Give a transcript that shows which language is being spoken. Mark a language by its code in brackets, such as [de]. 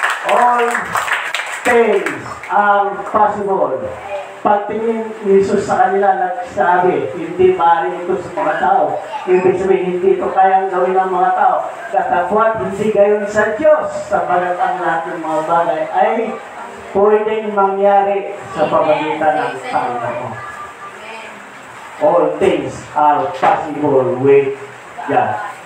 [en] All things are possible. [tl] Pagtingin ni Jesus sa kanila, nagsabi, hindi maaari ito sa mga tao. Ibig sabihin, hindi ito kayang gawin ng mga tao. Katapwat, hindi gayon sa Diyos, sapagat ang lahat ng mga bagay ay pwedeng mangyari sa pamagitan ng Panginoon. [en] All things are possible with God.